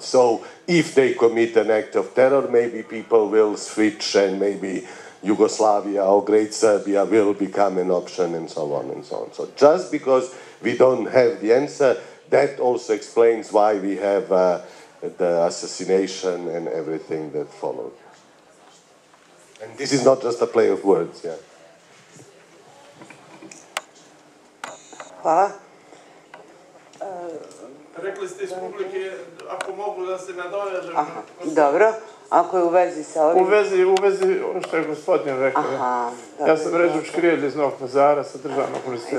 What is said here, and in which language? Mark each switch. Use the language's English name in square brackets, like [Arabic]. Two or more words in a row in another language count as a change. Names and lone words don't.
[English] So if they commit an act of terror, maybe people will switch and maybe Yugoslavia or Great Serbia will become an option, and so on and so on. So just because we don't have the answer, that also explains why we have the assassination and everything that followed. And this is not just a play of words, yeah. [Bosnian] Hvala. Rekli ste iz publike, ako mogu da se nadovežem. Dobro, ako je u vezi sa ovim... U vezi ono što je gospodin rekao. Ja sam Režim Škrijelj iz Novog Pazara sa državnog univerziteta.